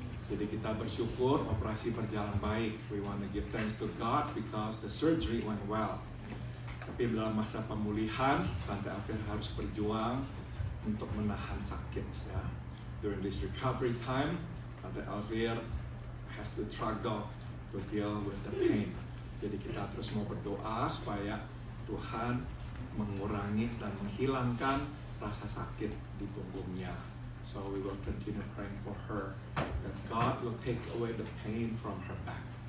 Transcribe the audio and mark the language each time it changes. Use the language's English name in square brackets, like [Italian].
[Indonesian] Jadi kita bersyukur operasi berjalan baik. [English] We want to give thanks to God because the surgery went well. [Indonesian] Tapi dalam masa pemulihan, Tante Elvir harus berjuang untuk menahan sakit. Ya. [English] During this recovery time, Tante Elvir has to struggle to deal with the pain. [Indonesian] Jadi kita terus mau berdoa supaya Tuhan mengurangi dan menghilangkan rasa sakit di punggungnya. [English] So we will continue praying for her that God will take away the pain from her back.